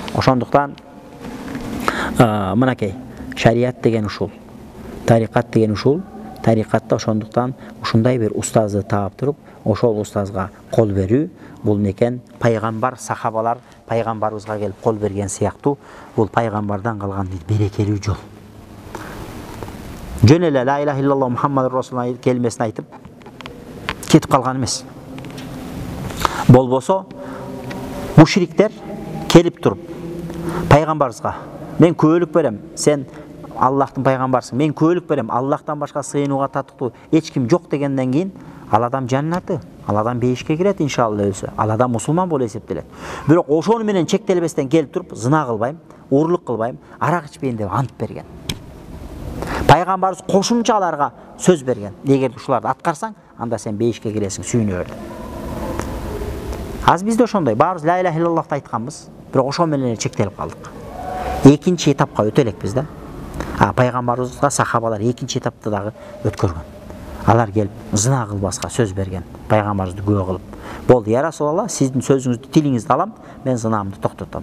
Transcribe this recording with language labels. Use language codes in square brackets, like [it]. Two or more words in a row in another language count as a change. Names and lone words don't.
[ky] Ошондуктан мынакей шарият деген ушул, тарикат деген ушул. Тарикатта ошондуктан ушундай бир устазды таап туруп, ошол устазга кол берүү, бул некен пайгамбар сахабалар пайгамбарыбызга келип кол берген сыяктуу бул пайгамбардан калган берекелүү жол. Жөн эле [ar] لا إله إلا الله محمد رسول الله [ky] келмесин айтып кетип калган эмес. Болбосо мушриктер келип туруп пайгамбарыбызга мен күбөлүк берем, сен Аллахтын пайгамбарсың, мен күбөлүк берем, Аллахтан башка сыйынууга татыктуу эч ким жок дегенден кийин ал адам жаннаты, ал адам бейишке кирет иншалла өлсө, ал адам мусулман болуп эсептелет. Бирок ошону менен чектелбестен келип туруп зына кылбайм, урлук кылбайм, арак ичпейм деп ант берген. Пайгамбарыбыз кошумчаларга сөз берген. Эгер ушуларды аткарсаң, анда сен бейишке киресиң, сүйүнө бер. Аз бизде ошондой, баарыбыз [ar] لا إله إلا الله [ky] айтканбыз, бирок ошол менен чектелип калдык. Экинчи этапка өтө элекпиз да. Пайгамбарыбызга сахабалар экинчи этапты дагы өткөргөн. Алар келип зына кылбаска сөз берген. Пайгамбарыбызды күбө кылып, "Болду, [ar] يا رسول الله, [ky] сиздин сөзүңүздү, тилиңизди алам, мен зынамды токтотом.